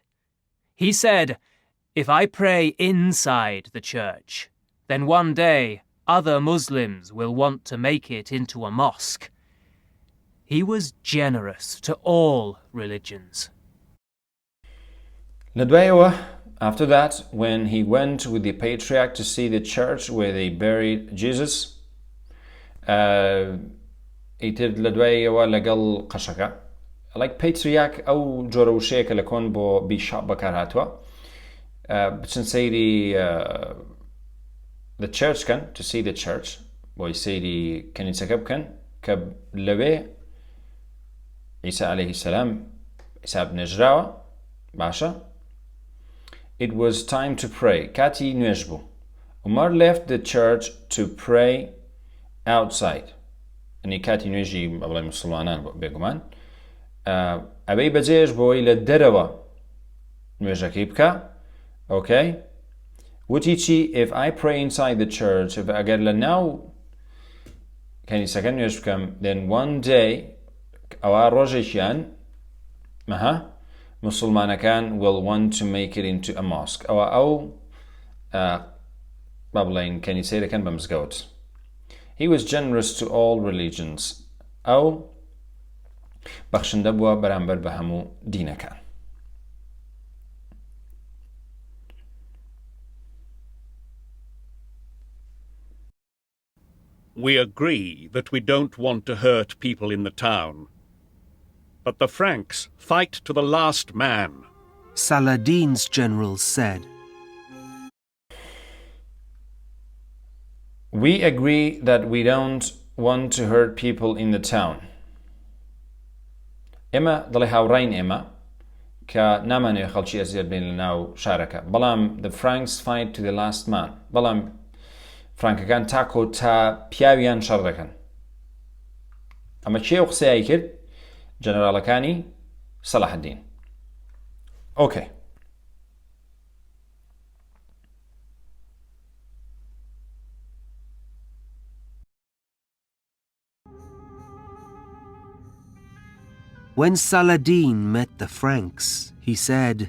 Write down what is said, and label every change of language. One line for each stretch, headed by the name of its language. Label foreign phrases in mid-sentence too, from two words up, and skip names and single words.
English: He said, "If I pray inside the church, then one day other Muslims will want to make it into a mosque." He was generous to all religions. After that, when he went with the patriarch to see the church where they buried Jesus,
Central Kurdish: ئیتر لە دوایەوە لەگەڵ قەشەکە
English: like patriarch
Central Kurdish: ئەو جۆرە وشەیەکە لە کۆن بۆ بیشاپ بەکارهاتووە بچن سەیری
English: the church
Central Kurdish: کەن
English: to see the church
Central Kurdish: بۆی سەیری کەنیسەکە بکەن کە لەوێ عیسا عەلەیهی سەلام عیسا بنێژراوە باشە.
English: It was time to pray.
Central Kurdish: کاتی نوێژ بوو.
English: Umar left the church to pray outside.
Central Kurdish: ئەنی کاتی نوێژی بەڵێ موسڵمانان بێگومان ئەبەی بەجێش بۆی لە دەرەوە نوێژەکەی بکە.
English: Okay?
Central Kurdish: وتی چی
English: if I pray inside the church
Central Kurdish: ئەگەر لە ناو کەنیسەکە نوێژ بکەم
English: then one day
Central Kurdish: ئەوە ڕۆژێکیان مسلمانەکان
English: will want to make it into a mosque.
Central Kurdish: ئەو با بڵێن کەنیسەی دەکەن بە مزگەوت.
English: He was generous to all religions.
Central Kurdish: ئەو بەخشندە بووە بەرامبەر بە هەموو دینەکان.
English: We agree that we don't want to hurt people in the town. But the Franks fight to the last man. Saladin's generals said. We agree that we don't want to hurt people in the town.
Central Kurdish: ئێمە دڵی هاوڕاین ئێمە کە نامانەوێت خەڵکی ئەزیەت بێن لە ناو شارەکە.
English: بەڵام the Franks fight to the last man.
Central Kurdish: بەڵام فرانکەکان تاکۆ تا پیاویان شەڕ دەکەن. ئەمە کێ ئەو قسەیای کرد؟ جەنەرالەکانی سەڵاحەدین.
English: Okay. When Saladin met the Franks, he said,